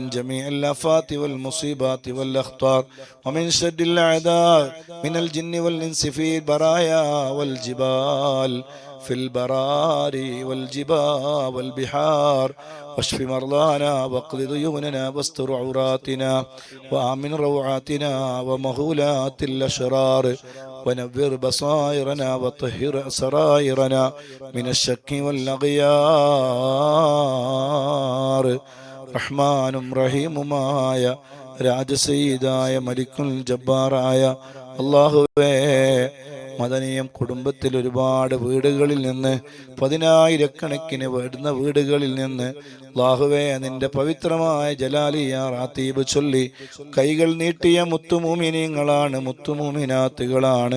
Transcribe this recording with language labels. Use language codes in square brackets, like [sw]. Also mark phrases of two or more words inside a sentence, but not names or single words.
[ar] جميع الآفات والمصيبات والأخطار ومن شر الأعداء من الجن والإنس في البرايا والجبال في البرار والجبال والبحار واشف مرضانا واقض ديوننا واستر عوراتنا وآمن روعاتنا ومهولات الأشرار ونور بصائرنا وطهر سرائرنا من الشك [ml] والأغيار റഹ്മാനും റഹീമുമായ രാജസയ്യിദായ മലിക്കുൽ ജബ്ബാറായ അല്ലാഹുവേ, മദനിയം കുടുംബത്തിൽ ഒരുപാട് വീടുകളിൽ നിന്ന്, പതിനായിരക്കണക്കിന് വരുന്ന വീടുകളിൽ നിന്ന് അല്ലാഹുവേ നിന്റെ പവിത്രമായ ജലാലിയ റാത്തീബ് ചൊല്ലി കൈകൾ നീട്ടിയ മുത്തുമൂമിനീങ്ങളാണ്, മുത്തുമൂമിനാത്തുകളാണ്.